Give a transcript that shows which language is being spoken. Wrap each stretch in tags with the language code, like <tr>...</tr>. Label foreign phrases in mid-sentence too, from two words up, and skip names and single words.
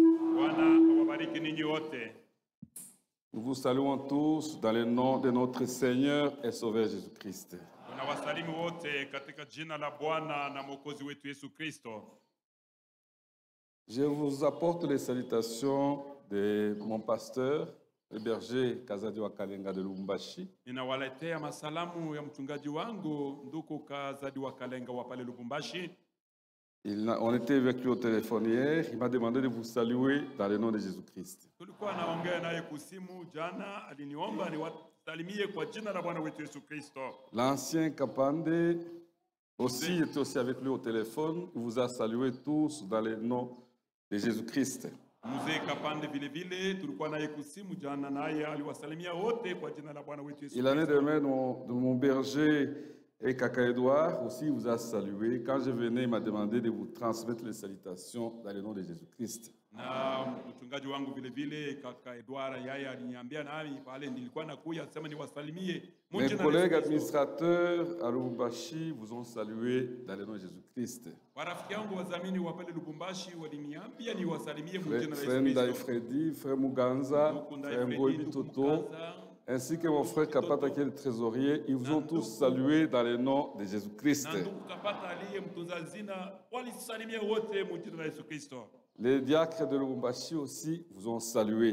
<fr>Nous vous saluons tous dans le nom de notre Seigneur et Sauveur Jésus-Christ. Je vous apporte les salutations de mon pasteur, le berger Kazadi Wakalenga de Lubumbashi.</fr> <sw>Ninawaletea masalamu ya mchungaji wangu ndugu Kazadi Wakalenga wa pale Lubumbashi.</sw> <fr>On était avec lui au téléphone hier, il m'a demandé de vous saluer dans le nom de Jésus-Christ.</fr> <sw>Tulikuwa naongea naye kusimu jana, aliniomba niwasalimie kwa jina la Bwana wetu Yesu Kristo.</sw> <fr>L'ancien Kapande aussi était aussi avec lui au téléphone, il vous a salué tous dans le nom de Jésus-Christ.</fr> <sw>Mzee Kapande vile vile tulikuwa naye kusimu jana, naye aliwasalimia wote kwa jina la Bwana wetu Yesu Kristo.</sw> <fr>Il en est de même de mon berger et Kaka Edouard aussi vous a salué. Quand je venais, il m'a demandé de vous transmettre les salutations dans le nom de Jésus-Christ.</fr> <sw>Na mchungaji wangu vile vile Kaka Edouard yeye aliniambia nami pale nilikuwa nakuja sema niwasalimie.</sw> <fr>Mes collègues administrateurs à Lubumbashi vous ont salué dans le nom de Jésus-Christ.</fr> <sw>Warafiki wangu wazamini wa pale Lubumbashi waliniambia niwasalimie kwa jina la Yesu</sw> <fr>Frère Freddy, Frère Muganza, Frère Ngoibi Toto, ainsi que mon frère Kapata qui est le trésorier, ils vous ont tous salué dans le nom de Jésus-Christ. Les diacres de Lubumbashi aussi vous ont salué.</fr>